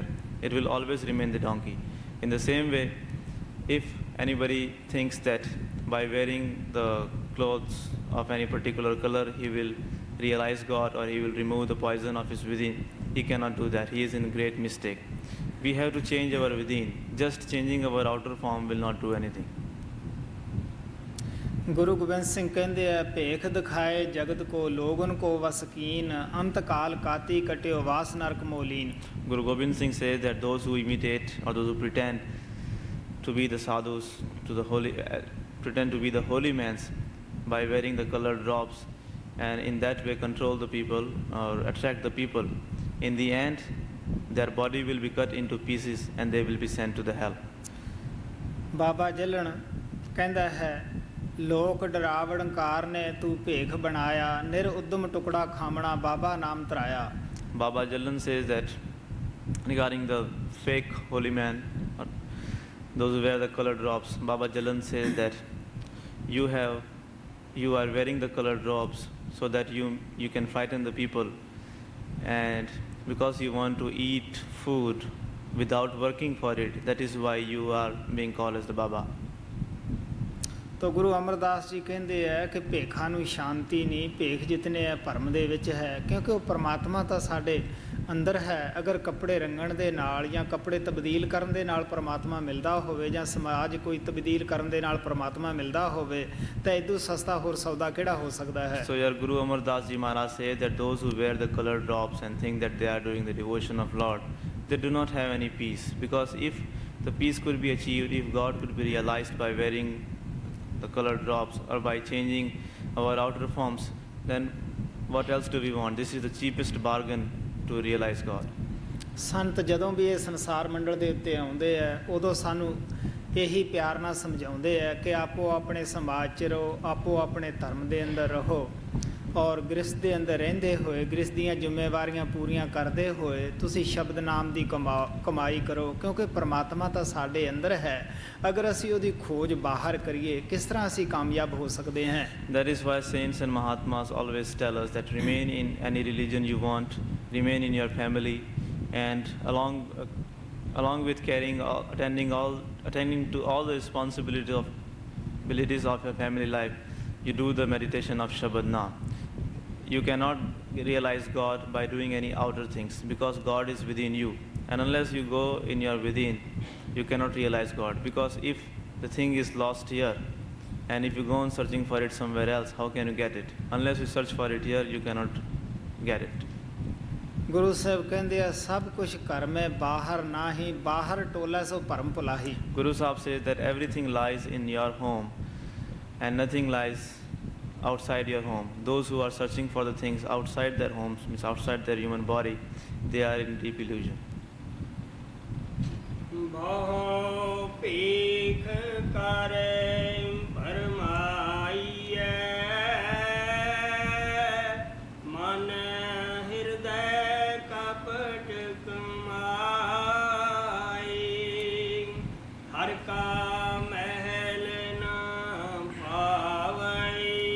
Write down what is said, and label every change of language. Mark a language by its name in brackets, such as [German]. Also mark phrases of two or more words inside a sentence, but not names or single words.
[English] It will always remain the donkey. In the same way, if anybody thinks that by wearing the clothes of any particular color, he will realize God or he will remove the poison of his within, he cannot do that. He is in great mistake. We have to change our within. Just changing our outer form will not do anything. [Hindi] गुरु गोबिंद सिंह कहते हैं [Punjabi] ਭੇਖ ਦਿਖਾਏ ਜਗਤ ਕੋ ਲੋਗਨ ਕੋ ਵਸਕੀਨ ਅੰਤ ਕਾਲ ਕਾਤੀ ਕਟਿਓ ਵਾਸ ਨਰਕ ਮੋਲੀਨ. [English] Guru Gobind Singh says that those who imitate or those who pretend to be the sadhus, pretend to be the holy men by wearing the colored robes, and in that way control the people or attract the people, in the end their body will be cut into pieces and they will be sent to the hell. [Hindi] बाबा जलन कहता है [Punjabi] ਲੋਕ ਡਰਾਵਣ ਕਾਰ ਨੇ ਤੂ ਭੇਖ ਬਣਾਇਆ ਨਿਰ ਉੱਦਮ ਟੁਕੜਾ ਖਾਮਣਾ ਬਾਬਾ ਨਾਮ ਤਰਾਇਆ. [English] Baba Jalan says that regarding the fake holy man or those who wear the colored robes, Baba Jalan says that you are wearing the colored robes so that you can frighten the people, and because you want to eat food without working for it, that is why you are being called as the Baba. [Hindi] तो गुरु अमरदास जी कहते हैं कि [Punjabi] ਭੇਖਾ ਨੂੰ ਸ਼ਾਂਤਿ ਨਹੀਂ, ਭੇਖ ਜਿਤਨੇ ਹੈ ਭਰਮ ਦੇ ਵਿਚ ਹੈ, ਕਿਉਂਕਿ ਵੋ ਪਰਮਾਤਮਾ ਤੋ ਸਾਡੇ ਅੰਦਰ ਹੈ, ਅਗਰ ਕੱਪੜੇ ਰੰਗਣ ਦੇ ਨਾਲ ਜਾਂ ਕੱਪੜੇ ਤਬਦੀਲ ਕਰਨ ਦੇ ਨਾਲ ਪਰਮਾਤਮਾ ਮਿਲਦਾ ਹੋਵੇ ਜਾਂ ਸਮਾਜ ਕੋਈ ਤਬਦੀਲ ਕਰਨ ਦੇ ਨਾਲ ਪਰਮਾਤਮਾ ਮਿਲਦਾ ਹੋਵੇ ਤਾਂ ਇਦੋਂ ਸਸਤਾ ਹੋਰ ਸੌਦਾ ਕਿਹੜਾ ਹੋ ਸਕਦਾ ਹੈ? [English] So your Guru Amar Das Ji Maharaj said that those who wear the colored drops and think that they are doing the devotion of Lord, they do not have any peace. Because if the peace could be achieved, if God could be realized by wearing the colored drops or by changing our outer forms, then what else do we want? This is the cheapest bargain to realize God. [Punjabi] ਸੰਤ ਜਦੋਂ ਵੀ ਇਹ ਸੰਸਾਰ ਮੰਡਲ ਦੇ ਉੱਤੇ ਆਉਂਦੇ ਆ ਉਦੋਂ ਸਾਨੂੰ ਇਹੀ ਪਿਆਰ ਨਾਲ ਸਮਝਾਉਂਦੇ ਆ ਕਿ ਆਪੋ ਆਪਣੇ ਸਮਾਜ 'ਚ ਰਹੋ, ਆਪੋ ਆਪਣੇ ਧਰਮ ਦੇ ਅੰਦਰ ਰਹੋ ਔਰ ਗ੍ਰਸਥ ਦੇ ਅੰਦਰ ਰਹਿੰਦੇ ਹੋਏ ਗ੍ਰਸਥ ਦੀਆਂ ਜ਼ਿੰਮੇਵਾਰੀਆਂ ਪੂਰੀਆਂ ਕਰਦੇ ਹੋਏ ਤੁਸੀਂ ਸ਼ਬਦ ਨਾਮ ਦੀ ਕਮਾਈ ਕਰੋ, ਕਿਉਂਕਿ ਪਰਮਾਤਮਾ ਤਾਂ ਸਾਡੇ ਅੰਦਰ ਹੈ। ਅਗਰ ਅਸੀਂ ਉਹਦੀ ਖੋਜ ਬਾਹਰ ਕਰੀਏ ਕਿਸ ਤਰ੍ਹਾਂ ਅਸੀਂ ਕਾਮਯਾਬ ਹੋ ਸਕਦੇ ਹਾਂ? [English] That is why saints and Mahatmas always tell us that remain in any religion you want, remain in your family, and along with attending to all the responsibilities of your family life, you do the meditation of Shabad Naam. You cannot realize God by doing any outer things, because God is within you, and unless you go in your within, you cannot realize God. Because if the thing is lost here and if you go on searching for it somewhere else, how can you get it? Unless you search for it here, you cannot get it. [Punjabi] ਗੁਰੂ ਸਾਹਿਬ ਕਹਿੰਦੇ ਆ ਸਭ ਕੁਛ ਘਰ ਮੈਂ ਬਾਹਰ ਨਾ ਹੀ, ਬਾਹਰ ਟੋਲਾ ਸੋ ਭਰਮ ਭੁਲਾਹੀ। [English] Guru Sahib says that everything lies in your home and nothing lies outside your home. Those who are searching for the things outside their homes, means outside their human body, they are in deep illusion. [Punjabi] ਬਹੁ ਭੀਖ ਕਰੇ ਭਰਮਾਈਐ, ਮਨ ਹਿਰਦੈ ਕਪਟ ਕਮਾਈ, ਹਰ ਕਾ ਮਹਿਲ ਨ ਪਾਵਈ,